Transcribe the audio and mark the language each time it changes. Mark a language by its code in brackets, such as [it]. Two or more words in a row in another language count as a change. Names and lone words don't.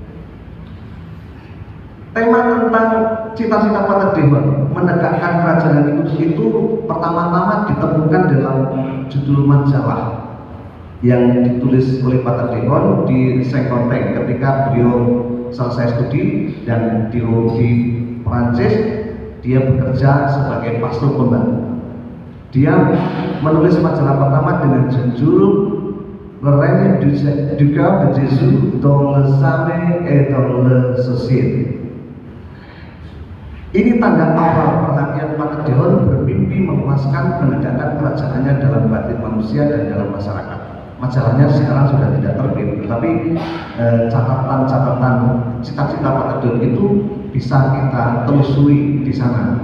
[id] Tema tentang cita-cita Pater Deon menegakkan kerajaan kudus itu pertama-tama ditemukan dalam judul majalah yang ditulis oleh Pater Deon di Saint-Quentin ketika beliau selesai studi dan di Prancis dia bekerja sebagai pastor pembantu. Dia menulis majalah pertama dengan judul Le règne du cœur de Jésus dans les âmes et dans les sociétés. Ini tanda awal perhatian Pater Deon bermimpi memuaskan menegakkan kerajaannya dalam batin manusia dan dalam masyarakat. Majalahnya sekarang sudah tidak terbit, tetapi catatan-catatan cita-cita Pater Deon itu bisa kita telusuri di sana.